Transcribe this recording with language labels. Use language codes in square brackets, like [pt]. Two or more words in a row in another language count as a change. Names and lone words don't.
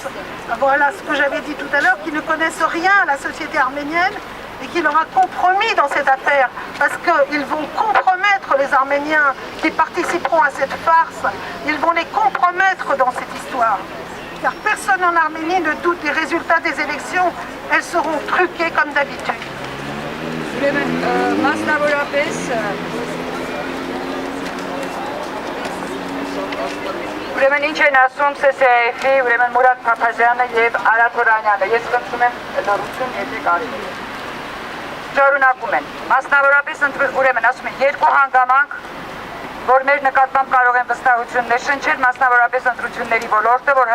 [fr] Voilà ce que j'avais dit tout à l'heure, qui ne connaissent rien à la société arménienne et qui l'aura compromis dans cette affaire, parce qu'ils vont compromettre les Arméniens qui participeront à cette farce, ils vont les compromettre dans cette histoire. Car personne en Arménie ne doute des résultats des élections, elles seront truquées comme d'habitude. [hy] Ուրեմն ինչ են ասում CCAF-ի, ուրեմն Մուրադ Փափազյանը եւ Արադ Հորանյանը։ Ես խնդրում եմ լրություն եթե կարելի։ Շարունակում են։ Մասնավորապես ուրեմն ասում են երկու հանգամանք, որ մեր նկատմամբ կարող են վստահություններ շնչել, մասնավորապես ընտրությունների ոլորտը, որ